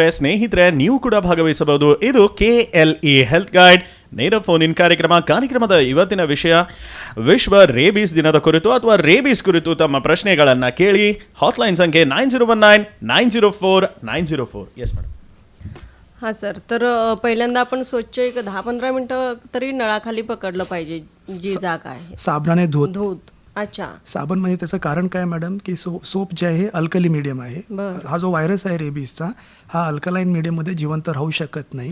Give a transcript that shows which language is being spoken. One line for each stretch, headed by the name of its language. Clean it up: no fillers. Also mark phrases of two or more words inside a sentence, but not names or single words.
Kannada: ಸ್ನೇಹಿತರೆ, ನೀವು ಕೂಡ ಭಾಗವಹಿಸಬಹುದು. ಇದು KLE ಹೆಲ್ತ್ ಗೈಡ್ ನೇರ
English: phone in
Kannada: ಕಾರ್ಯಕ್ರಮದ ಇವತ್ತಿನ ವಿಷಯ ವಿಶ್ವ ರೇಬೀಸ್ ದಿನದ ಕುರಿತು ಅಥವಾ ರೇಬೀಸ್ ಕುರಿತು ತಮ್ಮ ಪ್ರಶ್ನೆಗಳನ್ನು ಕೇಳಿ. ಹಾಟ್ಲೈನ್ ಸಂಖ್ಯೆ 9019-904-904.
English: yes madam.
Marathi: हां सर, तर पहिल्यांदा आपण स्वच्छ एक 10-15 मिनिटं तरी नळाखाली पकडलं पाहिजे जी जागा आहे. साबणाने धुत. धूत. अच्छा. साबण म्हणजे त्याचं कारण काय मॅडम, की सोप जे आहे
English: alkali medium
Marathi: आहे. बरं. हा जो व्हायरस आहे रेबीजचा, हा
English: alkaline mediumमध्ये
Marathi: जिवंत राहू शकत नाही.